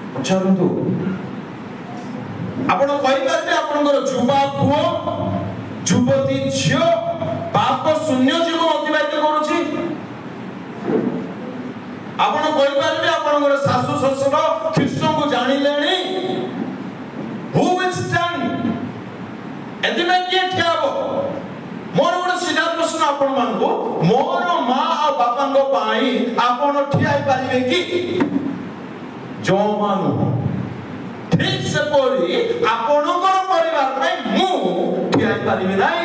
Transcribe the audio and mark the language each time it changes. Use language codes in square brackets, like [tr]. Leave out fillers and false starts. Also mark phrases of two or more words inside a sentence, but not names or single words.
[or] ପଚାରନ୍ତୁ ଆପଣ କହିପାରିବେ ଆପଣଙ୍କର ଯୁବା ପୁଅ ଯୁବତୀ ଝିଅ ପାପ ଶୂନ୍ୟ ଜୀବନ ଅତିବାହିତ କରୁଛି? ଆପଣ କହିପାରିବେ ଆପଣଙ୍କର ଶାଶୁ ଶ୍ୱଶୁର ଖ୍ରୀଷ୍ଟଙ୍କୁ ଜାଣିଲେଣି? [en] Who will stand? [or] ଏଥିପାଇଁ କିଏ ଠିଆ ହବ? ମୋର ଗୋଟେ ସିଧା ପ୍ରଶ୍ନ ଆପଣ ମାନଙ୍କୁ, ମୋର ମା ଆଉ ବାପାଙ୍କ ପାଇଁ ଆପଣ ଠିଆ ହେଇପାରିବେ କି? ଜମା ନୁହଁ। ଠିକ ସେପରି ଆପଣଙ୍କର ପରିବାର ପାଇଁ ମୁଁ ଠିଆ ହେଇପାରିବି ନାହିଁ।